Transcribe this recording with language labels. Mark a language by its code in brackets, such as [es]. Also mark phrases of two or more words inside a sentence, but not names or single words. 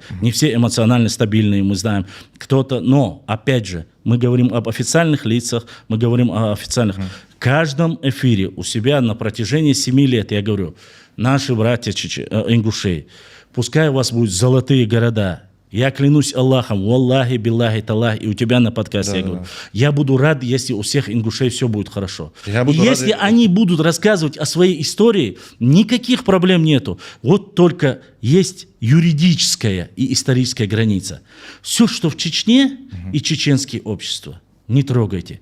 [ru] Не все эмоционально стабильные, мы знаем. Кто-то, но, опять же, мы говорим об официальных лицах, мы говорим о официальных. В каждом эфире у себя на протяжении 7 лет я говорю, наши братья ингушей, пускай у вас будут золотые города. Я клянусь Аллахом, [ar] والله، بالله، تالله, [ru] и у тебя на подкасте я говорю. Я буду рад, если у всех ингушей все будет хорошо. И если они будут рассказывать о своей истории, никаких проблем нету. Вот только есть юридическая и историческая граница. Все, что в Чечне и чеченские общества, не трогайте.